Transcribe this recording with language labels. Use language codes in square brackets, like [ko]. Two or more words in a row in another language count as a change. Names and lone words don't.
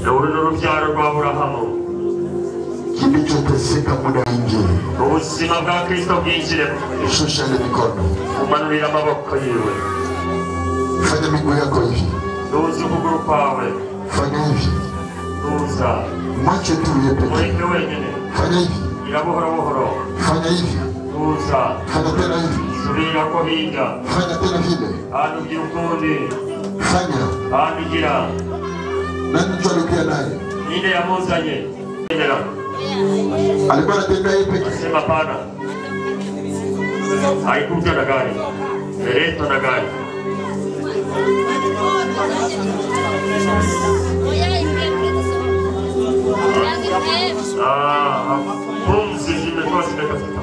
[rw] n'urubyaro rwa Aburahamu [sw] kilichoteseka muda mwingi. [rw] Ubuzima bwa Kristo bwinjire. [sw] Shusha mikono. [rw] Umanurira amaboko yiwe. [sw] Fanya miguu yako hivi. [rw] Nuza ukuguru kwawe. [sw] Fanya hivi. [rw] Nuza. [sw] Mwache tu yepeke. Mweke wenyine. Fanya hivi. [rw] Ira buhoro buhoro. [sw] Fanya hivi. [rw] Nuza. [sw] Fanya tena hivi. [rw] Subira ko hinga. [sw] Fanya tena vile. [rw] Hano ugira ukundi. [sw] Fanya. [rw] Hano ugira. [sw] Nani tualikuwa naye? [rw] Ninde yamuzanye. [sw] Alikuwa anatembea yepeke. Sema pana. Haikuja na gari. Leto na gari. Pumzi zimekuwa zimekatika.